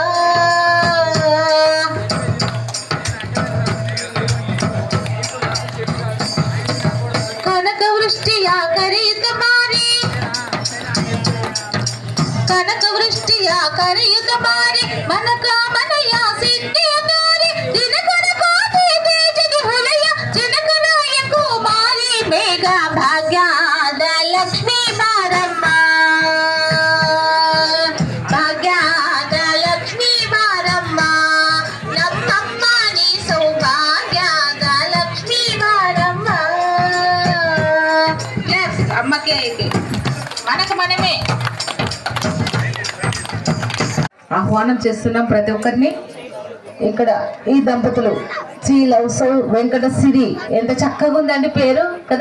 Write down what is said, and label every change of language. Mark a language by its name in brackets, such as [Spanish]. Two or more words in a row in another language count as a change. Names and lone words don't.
[Kannada] ಕನಕವೃಷ್ಟಿಯ ಕರೆಯುತ್ತ ಬಾರಿ, ಕನಕವೃಷ್ಟಿಯ ಕರೆಯುತ್ತ ಬಾರಿ, ಮನಕಾಮನೆಯ ಸಿದ್ಧಿಯ ದಾರಿ, ದಿನಕರ ಕೋಟಿ ತೇಜದಿ ಹೊಲೆಯ ಜನಕರಾಯ ಕುಮಾರಿ ಬೇಗ ಭಾಗ್ಯದ ಲಕ್ಷ್ಮೀ ಬಾರಮ್ಮ, ಭಾಗ್ಯದ ಲಕ್ಷ್ಮೀ ಬಾರಮ್ಮ, ನಮ್ಮಮ್ಮ ನೀ ಸೌಭಾಗ್ಯದ ಲಕ್ಷ್ಮೀ ಬಾರಮ್ಮ. [Telugu] అమ్మకే మనకు మనమే ఆహ్వానం చేస్తున్నాం ప్రతి ఒక్కరిని. ఇక్కడ ఈ దంపతులు శ్రీ లవ్సౌ వెంకటసిరి, ఎంత చక్కగా ఉందండి పేరు కదా.